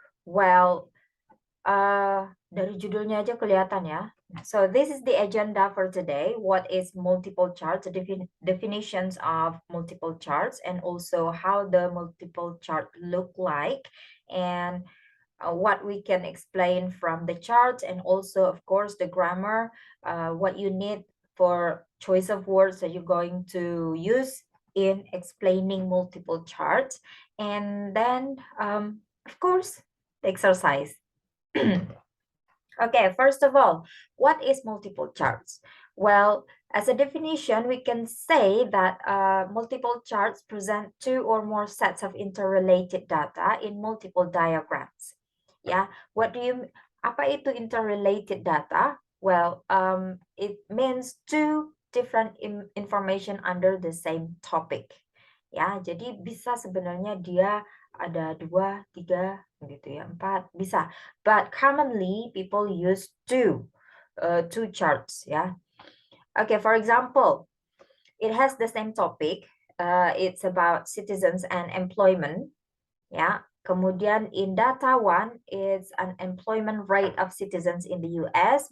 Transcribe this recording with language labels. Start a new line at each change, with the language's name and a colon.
Indonesian: Well, dari judulnya aja kelihatan ya.
English: So this is the agenda for today. What is multiple charts, definitions of multiple charts, and also how the multiple chart look like, and what we can explain from the charts, and also, of course, the grammar, what you need for choice of words that you're going to use in explaining multiple charts, and then, of course, the exercise. Okay, first of all, what is multiple charts? Well, as a definition, we can say that multiple charts present two or more sets of interrelated data in multiple diagrams.
Indonesian: Yeah, apa itu interrelated data?
English: Well, it means two different information under the same topic.
Indonesian: Ya, jadi bisa sebenarnya dia ada 2, 3, gitu ya, 4, bisa.
English: But commonly people use two charts, ya. Okay, for example, it has the same topic. It's about citizens and employment, ya. Kemudian in data 1, it's an employment rate of citizens in the US.